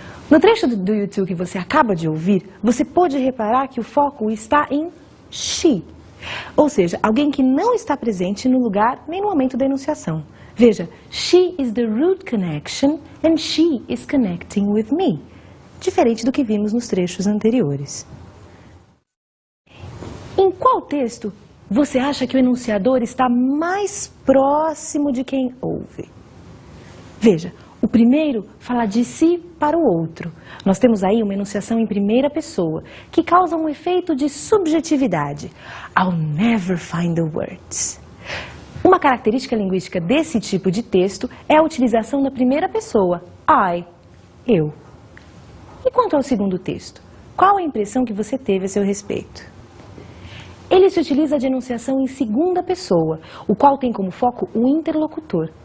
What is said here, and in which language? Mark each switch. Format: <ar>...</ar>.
<pt>No trecho do YouTube que você acaba de ouvir, você pode reparar que o foco está em she, ou seja, alguém que não está presente no lugar nem no momento da enunciação. Veja,</pt> <en>she is the root connection and she is connecting with me,</en> <pt>diferente do que vimos nos trechos anteriores. Em qual texto você acha que o enunciador está mais próximo de quem ouve? Veja, o primeiro fala de si para o outro. Nós temos aí uma enunciação em primeira pessoa, que causa um efeito de subjetividade.</pt> <en>I'll never find the words.</en> <pt>Uma característica linguística desse tipo de texto é a utilização da primeira pessoa, I, eu. E quanto ao segundo texto? Qual a impressão que você teve a seu respeito? Ele se utiliza de enunciação em segunda pessoa, o qual tem como foco o interlocutor.</pt>